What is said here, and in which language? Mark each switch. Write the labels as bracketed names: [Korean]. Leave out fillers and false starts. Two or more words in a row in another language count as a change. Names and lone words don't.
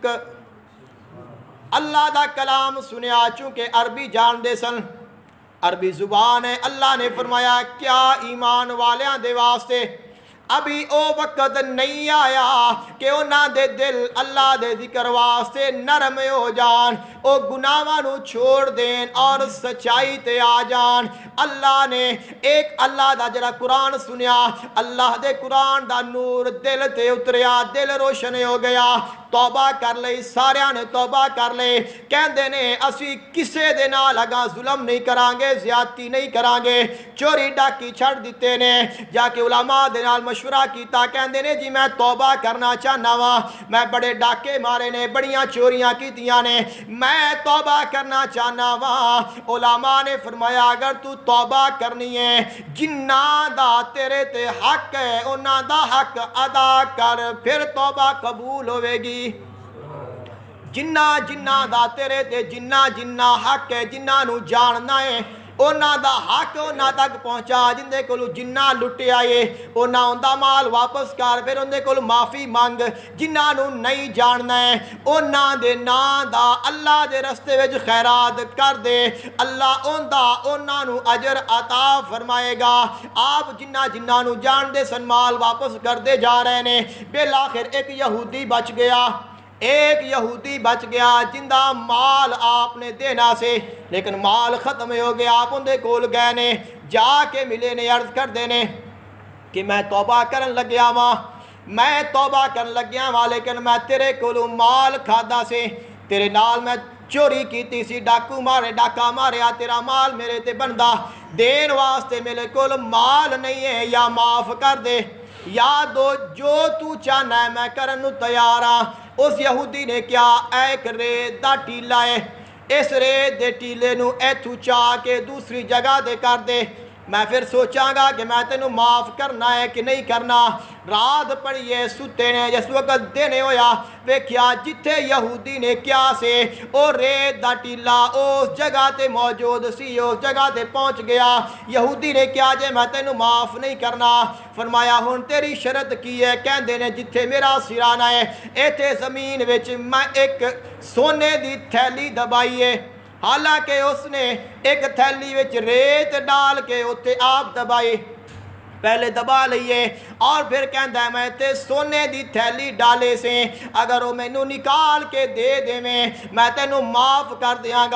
[Punjabi] اللہ دا کلام سنیا، چونکہ عربی جان دے سن، عربی زبان ہے، اللہ نے فرمایا کیا ایمان والیاں دے واسطے ابھی او وقت نہیں آیا کہ انہاں دے دل اللہ دے ذکر واسطے نرم ہو جان، او گناہاں نو چھوڑ دین اور سچائی تے آ جان۔ اللہ نے ایک اللہ دا جڑا قرآن سنیا، اللہ دے قرآن دا نور دل تے اتریا، دل روشن ہو گیا، توبہ کر لئی، ساریاں نے توبہ کر لے، کہندے نے اسی کسے دے نال اگاں ظلم نہیں کرانگے، زیادتی نہیں کرانگے، چوری ڈاکی چھڑ دیتے نے، جا کے علماء دے نال مشورہ کیتا، کہندے نے جی میں توبہ کرنا چاہنا وا، میں بڑے ڈاکے مارے نے، بڑیاں چوریاں کیتیاں نے، میں توبہ کرنا چاہنا وا۔ علماء نے فرمایا اگر تو توبہ کرنی ہے، جنہاں دا تیرے تے حق ہے انہاں دا حق ادا کر، پھر توبہ قبول ہوئے گی۔ جنہ دا تیرے تے جنہ حق ہے، جنہ نو جاننا ہے انہاں دا حق انہاں تک پہنچا، جندے کولو جنہ لٹے آئے انہاں اندہ مال واپس کر، پھر اندے کولو معافی مانگ، جنہ نو نہیں جاننا ہے انہاں دے نا دا اللہ دے رستے وچ خیرات کر دے، اللہ انہاں نو اجر عطا فرمائے گا۔ آپ جنہ نو جان دے سن مال واپس کر دے جا رہے نے، بالآخر ایک یہودی بچ گیا، جندہ مال آپ نے دینا سے، لیکن مال ختم ہو گیا، آپ اندے کول گئے نے، جا کے ملے نے، عرض کر دینے کہ میں توبہ کرن لگیا ماں لیکن میں تیرے کولو مال کھادا سے، تیرے نال میں چوری کیتی سی، ڈاکا ماریا، تیرا مال میرے تے بندہ دین واسطے میرے کول مال نہیں ہے، یا معاف کر دے یا دو، جو تو چاہنا ہے میں کرن نو تیار ہاں۔ اس یہودی نے کیا، ایک ریت دا ٹیلا ہے، اس ریت دے ٹیلے نو ایتھو چاہ کے دوسری جگہ دے کر دے، میں پھر سوچاں گا کہ میں تینوں معاف کرنا ہے کہ نہیں کرنا۔ رات پڑیے ستے نے، جس وقت دینے ہویا ویکھیا جتھے یہودی نے کیا سے او ریت دا ٹیلا اس جگہ تے موجود سی، اس جگہ تے پہنچ گیا۔ یہودی نے کیا جے میں تینوں معاف نہیں کرنا، فرمایا ہن تیری شرط کی ہے، کہندے نے جتھے میرا سرانہ ہے ایتھے زمین وچ میں ایک سونے دی تھیلی دبائی ہے، حالانکہ اس نے ایک تھیلی وچ ریت ڈال کے اتھے آپ دبائی، پہلے دبا لئیے اور پھر کہندہ ہے میں تے سونے دی تھیلی ڈالے سے، اگر وہ میں نو نکال کے دے میں تینوں معاف کر دیاں گا۔